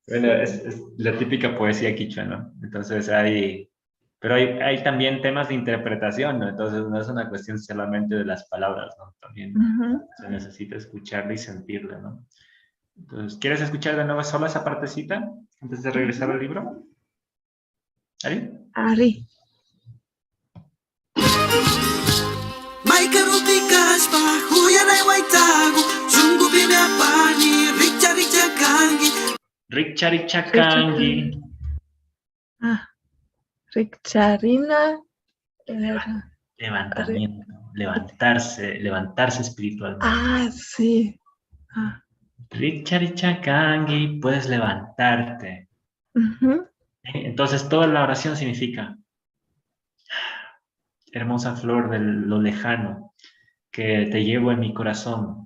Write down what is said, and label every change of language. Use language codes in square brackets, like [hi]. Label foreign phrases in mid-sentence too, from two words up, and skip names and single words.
[es] Bueno, es la típica poesía quichua, ¿no? Entonces pero hay también temas de interpretación, ¿no? Entonces no es una cuestión solamente de las palabras, ¿no? También Ujú. se necesita escucharla y sentirla, ¿no? Entonces, ¿quieres escuchar de nuevo solo esa partecita antes de regresar al libro? ¿Ari? Ari. [qu] Maikaruti kashpa, huyanay waitagu, shungu bime apani, richa richa kangi. Richarichakangi. [es] Ah, Richarina era. Levantamiento, levantarse espiritualmente. Ah, sí. Ah, Richarichakangi, puedes levantarte. ujú. Entonces, toda la oración significa hermosa flor de lo lejano que te llevo en mi corazón.